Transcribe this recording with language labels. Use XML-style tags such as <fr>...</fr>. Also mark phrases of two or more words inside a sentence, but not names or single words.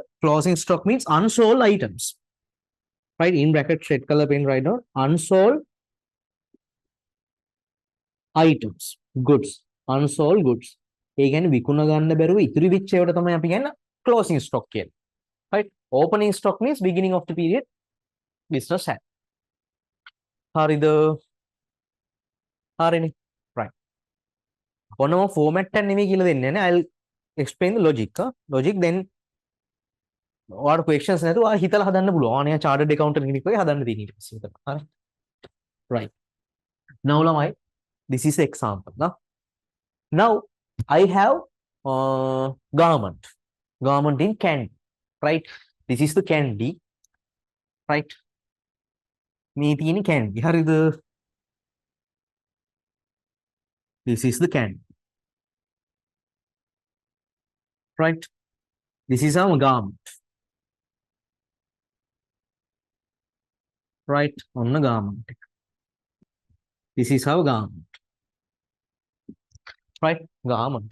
<en>Closing stock means unsold items. Right, in bracket red color pen right now. Unsold items, goods, unsold goods.</en> <si>ඒ කියන්නේ විකුණ ගන්න බැරුව ඉතිරි වෙච්ච ඒවාට තමයි අපි කියන්නේ</si> <en>closing stock</en> <si>කියන්නේ.</si> <en>Right, opening stock means beginning of the period business had.</en> <si>හරිද? හරිනේ. Right. ඔන්නම format එක නෙමෙයි කියලා දෙන්නේ නේ.</si> <en>I'll explain the logic. Logic then</en> <si>ඔයාලට questions නැතුව ඔයා හිතලා හදන්න පුළුවන්. ආනේ</si> <en>chartered accountant</en> <si>කෙනෙක් වගේ හදන්න තියෙන ඊට පස්සේ හිතලා. හරි.</si> <en>Right. Now ළමයි, this is example. Now I have garment in candy. Right. This is the candy. Right.</en> <si>මේ තියෙන candy. හරිද?</si> <en>This is the candy. Right. This is our garment. Right, on the garment. This is our garment. Right, garment.</en>